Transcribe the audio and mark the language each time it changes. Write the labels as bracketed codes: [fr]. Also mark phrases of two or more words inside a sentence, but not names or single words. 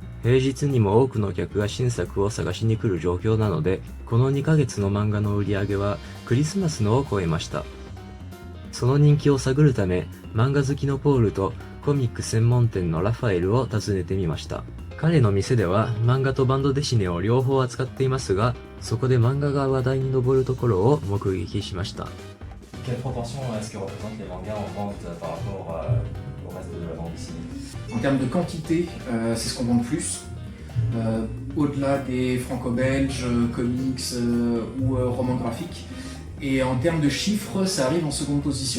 [ja] 平日にも多くの客が新作を探しに来る状況なので、この2ヶ月の漫画の売り上げはクリスマスのを超えました。その人気を探るため、漫画好きのポールとコミック専門店のラファエルを訪ねてみました。彼の店では漫画とバンドデシネを両方扱っていますが、そこで漫画が話題に上るところを目撃しました。 [fr] Quelle proportion est-ce que représentent les mangas en vente par rapport au reste de la bande dessinée? En termes de quantité, c'est ce qu'on vend le plus. Au-delà des franco-belges, comics ou romans graphiques. Et en termes de chiffres, ça arrive en seconde position.